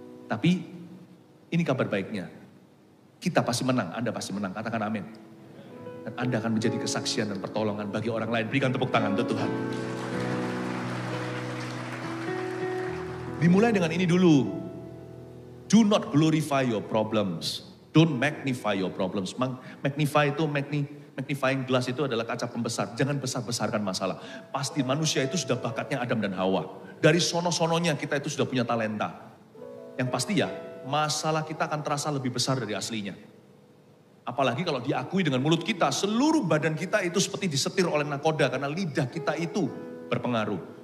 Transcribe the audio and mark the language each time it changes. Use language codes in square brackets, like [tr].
[id] Tapi ini kabar baiknya. Kita pasti menang, Anda pasti menang. Katakan amin. Dan Anda akan menjadi kesaksian dan pertolongan bagi orang lain. Berikan tepuk tangan untuk Tuhan. Dimulai dengan ini dulu. [en] Do not glorify your problems. Don't magnify your problems. [id] Magnify itu, magnifying glass itu adalah kaca pembesar. Jangan besar-besarkan masalah. Pasti manusia itu sudah bakatnya Adam dan Hawa. Dari sono-sononya kita itu sudah punya talenta. Yang pasti ya, masalah kita akan terasa lebih besar dari aslinya. Apalagi kalau diakui dengan mulut kita, seluruh badan kita itu seperti disetir oleh nakoda karena lidah kita itu berpengaruh.